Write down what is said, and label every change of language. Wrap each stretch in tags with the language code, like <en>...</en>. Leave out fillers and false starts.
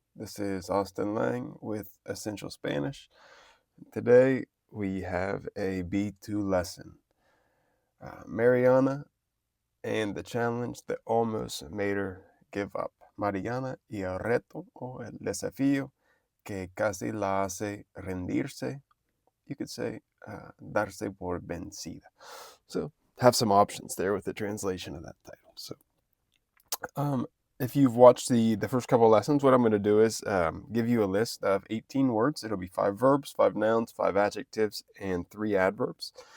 <en>This is Austin Lang with Essential Spanish. Today we have a B2 lesson. Mariana and the challenge that almost made her give up.</en> <es>Mariana y el reto o el desafío que casi la hace rendirse.</es> <en>You could say</en> <es>darse por vencida.</es> <en>So have some options there with the translation of that title. So if you've watched the first couple lessons, what I'm going to do is give you a list of 18 words. It'll be 5 verbs, 5 nouns, 5 adjectives, and 3 adverbs.</en>